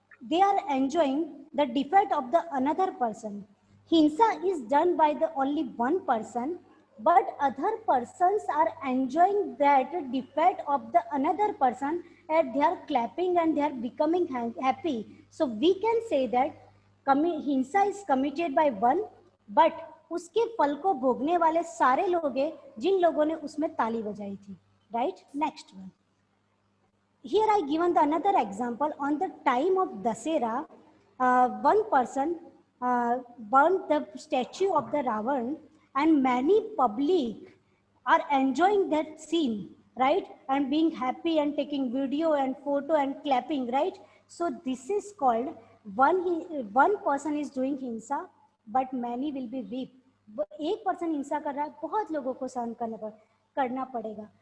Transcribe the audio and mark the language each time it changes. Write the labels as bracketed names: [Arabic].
[English] They are enjoying the defeat of the another person. Hinsa is done by the only one person, but other persons are enjoying that defeat of the another person, and they are clapping and they are becoming happy. So we can say that hinsa is committed by one, [Hindi] but उसके फल को भोगने वाले सारे लोग हैं जिन लोगों ने उसमें ताली बजाई थी, right? [English] Next one, here I given the another example. On the time of Dussehra, one person burned the statue of the Ravan, and many public are enjoying that scene, right? And being happy and taking video and photo and clapping, right? So this is called one person is doing hinsa but many will be reap. [Hindi] एक person हिंसा कर रहा है, बहुत लोगों को सहन करना पड़ेगा.